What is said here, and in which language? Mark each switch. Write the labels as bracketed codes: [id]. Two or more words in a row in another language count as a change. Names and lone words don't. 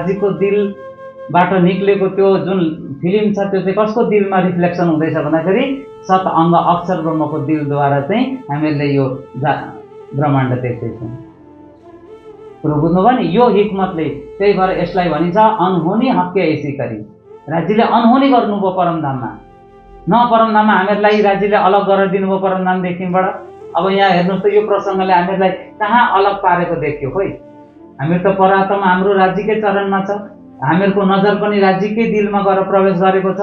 [ne] तर राज्यको दिलबाट निक्लेको त्यो जुन फिल्म छ त्यो चाहिँ कसको दिलमा रिफ्लेक्सन हुँदैछ भन्दाखेरि सत अङ्ग अक्षर ब्रह्मको दिलद्वारा चाहिँ हामीहरूले यो ब्रह्माण्ड देख्दैछौँ। कुरो बुझ्नुभयो नि? यो हिक्मतले, त्यही भएर यसलाई भनिन्छ [hi] अनहोनी हक्के ऐसी करी। [ne] राज्यले अनहोनी गर्नुभयो परमधाममा, न परमधाममा हामीहरूलाई राज्यले अलग गरेर दिनुभयो परमधामदेखिबाट। अब यहाँ हेर्नुहोस् त, यो प्रसङ्गले हामीहरूलाई कहाँ अलग पारेको देखियो? खोइ, हामीहरू त परात्मा हाम्रो राज्यकै चरणमा छ, हामीहरूको नजर पनि राज्यकै दिलमा गएर प्रवेश गरेको छ।